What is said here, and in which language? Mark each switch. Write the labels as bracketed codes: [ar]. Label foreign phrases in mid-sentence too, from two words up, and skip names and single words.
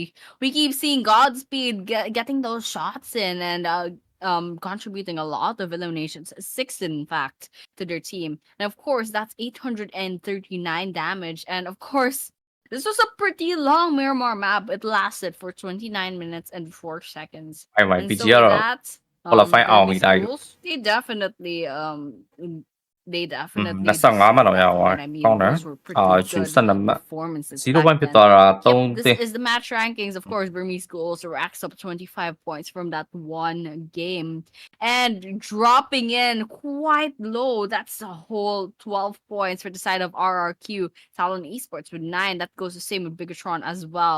[en] We keep seeing Godspeed getting those shots in and contributing a lot of eliminations, 6 in fact, to their team. And of course, that's 839 damage. And of course, this was a pretty long Miramar map. It lasted for 29 minutes and 4 seconds. And so with that, they definitely [my] 25 မှတ်တော့ရအောင်ကောင်းတယ်ကျူ12မှတ် performances 0 point ဖြစ်သွားတာ3 [en] This is the match rankings. Of course, Burmese Ghouls racks up 25 points from that 1 game and dropping in quite low. That's a whole 12 points for the side of RRQ. Talon Esports with 9. That goes the same with Bigatron as well.